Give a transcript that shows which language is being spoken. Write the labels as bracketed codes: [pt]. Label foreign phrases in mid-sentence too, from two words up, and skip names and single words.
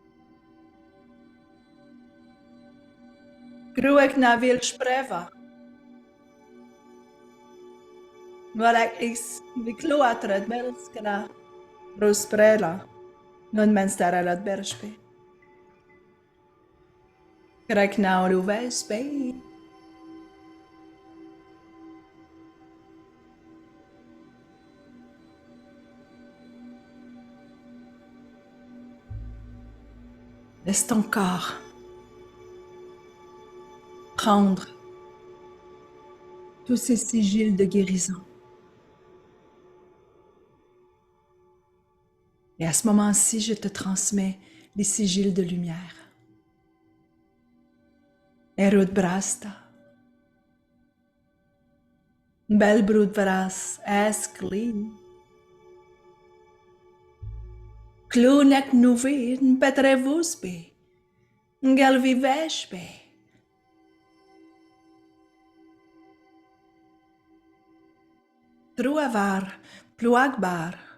[fr] Kruek navil spreva. Valak is vikloatred belskana. Rosprela. Non menstaralat berspe. Kreknaur uvespe. Laisse ton corps prendre tous ces sigils de guérison. Et à ce moment-ci, je te transmets les sigils de lumière. Erud brasta. Belbrud vras eskli. Klunek nuvin petrevusbe. Galviveshbe. Truavar, pluagbar.